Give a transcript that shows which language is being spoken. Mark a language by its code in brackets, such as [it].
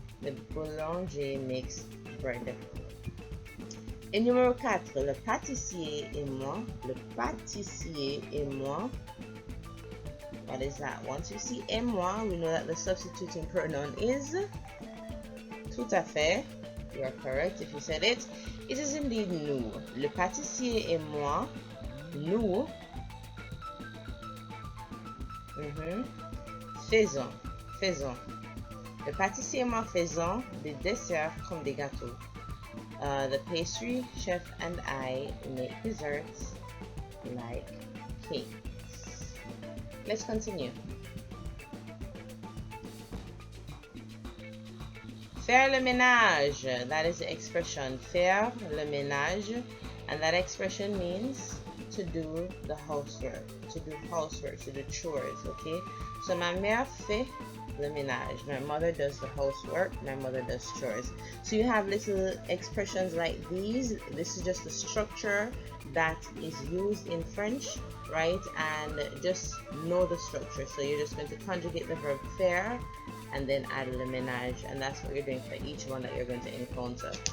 [fr] Le boulanger [en] makes bread. [fr] Et numéro 4, le pâtissier et moi. Le pâtissier et moi. [en] What is that? Once you see et moi, we know that the substituting pronoun is [fr] tout à fait. [en] You are correct if you said it. It is indeed [fr] nous. Le pâtissier et moi. Nous. Faisons. Faisons. Le pâtissier et moi faisons des desserts comme des gâteaux. [en] The pastry chef and I make desserts like cakes. Let's continue. [fr] Faire le ménage. [en] That is the expression. [fr] Faire le ménage. [en] And that expression means to do the housework. To do housework. To do chores. Okay? So [fr] ma mère fait le ménage. [en] My mother does the housework. My mother does chores. So you have little expressions like these. This is just the structure that is used in French, right? And just know the structure. So you're just going to conjugate the verb faire and then add le ménage, and that's what you're doing for each one that you're going to encounter.